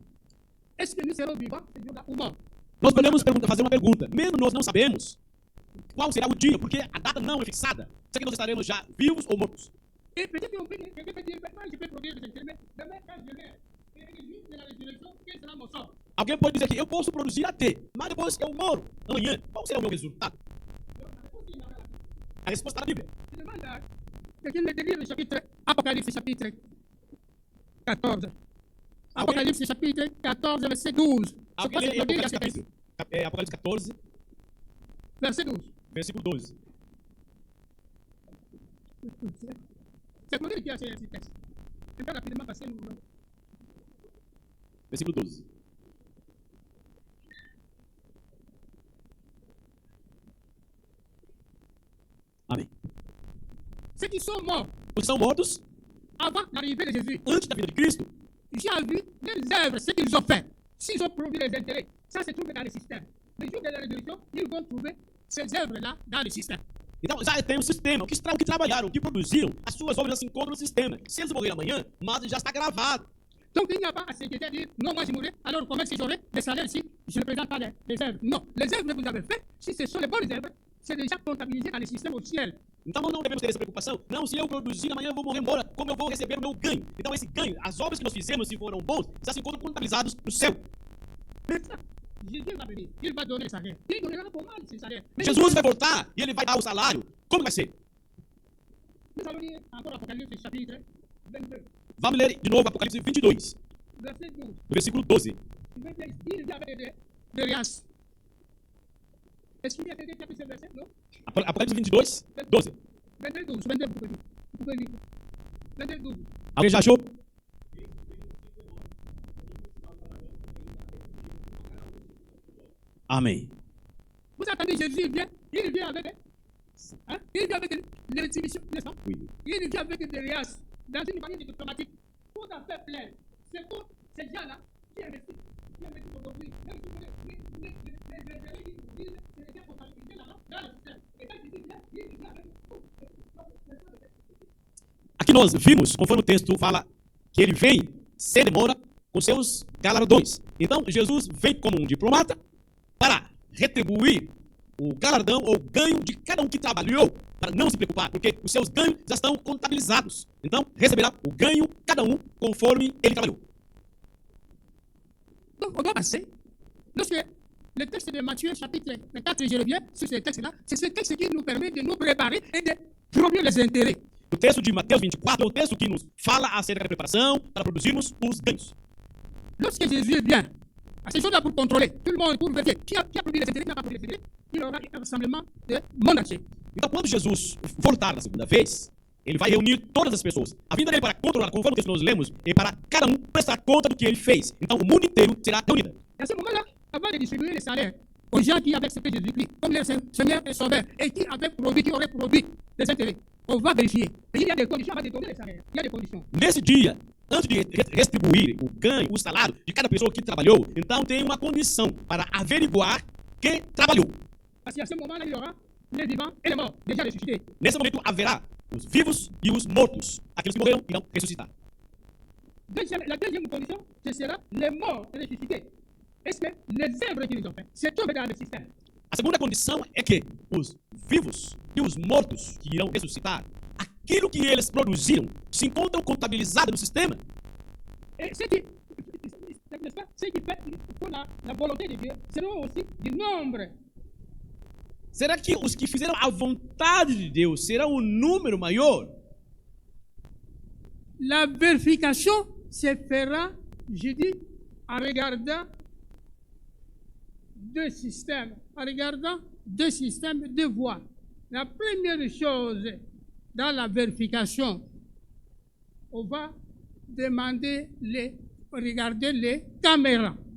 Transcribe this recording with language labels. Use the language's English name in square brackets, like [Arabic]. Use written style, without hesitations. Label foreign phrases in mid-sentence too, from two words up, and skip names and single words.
[French] Est-ce que nous serons vivants ou morts? [Portuguese] Nós podemos fazer uma pergunta. Mesmo nós não sabemos qual será o dia, porque a data não é fixada. Será que nós estaremos já vivos ou mortos? [French] Et peut-être qu'on peut dire, moi je peux produire des intérêts, mais quand je meurs, et le jour de la résurrection, quel sera mon sort? [Portuguese] Alguém pode dizer que eu posso produzir até, mas depois eu moro amanhã. Qual será o meu resultado? A resposta está na Bíblia. [French] Je demande à quelqu'un de lire le chapitre Apocalypse, chapitre 14. Apocalypse, chapitre 14, verset 12. [Portuguese] Alguém lê Apocalipse 14, [French] verset 12. [Portuguese] versículo 12. [French] C'est Claudie qui a fait ce texte. Je vais rapidement passer nous. [Portuguese] Versículo 12. Amém. [French] Ceux qui sont morts [Portuguese] Os que são mortos [French] avant l'arrivée de Jésus, [Portuguese] antes da vinda de Cristo, [French] j'ai vu des œuvres, ce qu'ils ont fait. S'ils ont produit les intérêts, ça se trouve dans le système. Le jour de la résurrection, ils vont trouver ces œuvres-là dans le système. [Portuguese] então já tem um sistema. O que trabalharam, o que produziram, as suas obras já se encontram no sistema. Se eles morrerem amanhã, mas já está gravado. [French] Donc il n'y a pas à s'inquiéter à dire non, moi je mourrai, alors comment si j'aurai des salaires ici, je ne présente pas les œuvres. Non, les œuvres que vous avez faites, si ce sont les bonnes œuvres, c'est déjà comptabilisé dans le système au ciel. [Portuguese] Então não devemos ter essa preocupação. Não, se eu produzir, amanhã eu vou morrer embora. Como eu vou receber o meu ganho? Então esse ganho, as obras que nós fizemos, se foram bons, já se encontram contabilizados no céu. [French] Jésus va venir, il va donner le salaire. Il donnera pour mal ce salaire. [Portuguese] Jesus vai voltar e ele vai dar o salário. Como vai ser? [French] Nous allons lire encore Apocalypse chapitre 22, [Portuguese] Vamos ler de novo Apocalipse 22, [French] verset 12. [Portuguese] no versículo 12. [French] Il y avait des rias. Est-ce qu'il y a quelqu'un qui a pris ce verset? Non? [Portuguese] Apocalipse 22, 12. [French] 22, 12. 22, vous pouvez lire. 22, 12. [Portuguese] Alguém já achou? Amém. [French] Vous attendez, Jésus il vient avec, hein? Il vient avec les rétributions, n'est-ce pas? Oui. Il vient avec des rias, dans une manière diplomatique, tout à fait plein. C'est pour ces gens-là qui investissent aujourd'hui. Même si les intérêts qui nous disent, c'est les gens comptabilisés là-bas, dans le système. Et quand il vient avec tout. [Portuguese] Aqui nós vimos, conforme o texto fala, que ele vem sem demora com seus galardões. Então, Jesus vem como um diplomata para retribuir o galardão ou ganho de cada um que trabalhou, para não se preocupar, porque os seus ganhos já estão contabilizados. Então, receberá o ganho, cada um, conforme ele trabalhou. [French] Donc, on doit passer. Lorsque le texte de Matthieu, chapitre 4, je reviens sur ce texte-là, c'est ce texte qui nous permet de nous préparer et de produire les intérêts. [Portuguese] O texto de Mateus 24 é o texto que nos fala acerca da preparação para produzirmos os ganhos. [French] Lorsque Jésus vient, à ces choses-là pour contrôler tout le monde, pour vérifier qui a produit les intérêts, qui n'a pas produit les intérêts, il aura un rassemblement de monde entier. [Portuguese] Então, quando Jesus voltar na segunda vez, ele vai reunir todas as pessoas. A vinda dele para controlar, conforme o texto que nós lemos, é para cada um prestar conta do que ele fez. Então, o mundo inteiro será reunido. [French] Et à ce moment-là, avant de distribuer les salaires aux gens qui avaient accepté Jésus-Christ comme leur Seigneur et Sauveur et qui auraient produit des intérêts, on va vérifier. Et il y a des conditions avant de donner les salaires. Il y a des conditions. [Portuguese] Nesse dia, antes de retribuir o ganho, o salário de cada pessoa que trabalhou, então tem uma condição para averiguar quem trabalhou. [French] Parce qu'à ce moment-là, il y aura les vivants et les morts déjà ressuscités. [Portuguese] Nesse momento haverá os vivos e os mortos. Aqueles que morreram irão ressuscitar. [French] La deuxième condition, ce sera les morts ressuscités. Est-ce que les œuvres qu'ils ont faites se trouvent dans le système? [Portuguese] A segunda condição é que os vivos e os mortos que irão ressuscitar aquilo que eles produziram se encontram contabilizado no sistema? [French] Et ce qui, n'est-ce pas, ce qui fait pour la volonté de Dieu, c'est aussi du nombre. [Portuguese] Será que os que fizeram a vontade de Deus serão um número maior? [French] La vérification se fera, je dis, en regardant deux systèmes, deux voies. La première chose, dans la vérification, on va demander regarder les caméras.